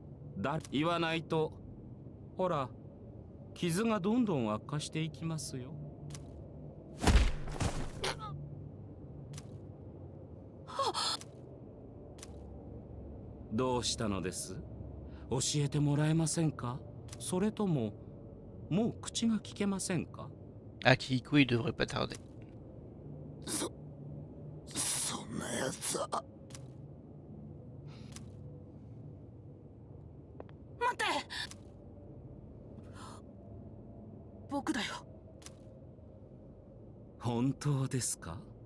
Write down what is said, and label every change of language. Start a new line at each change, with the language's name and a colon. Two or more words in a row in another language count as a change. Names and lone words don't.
Japanese: 言わないと、ほら、傷がどんどん悪化していきますよ。どうしたのです？教えてもらえませんか？それとも、もう口が聞けませんか？
French: Akihiko, il devrait pas tarder.
Japanese: そんなやつは。待って。僕だよ。本当ですか？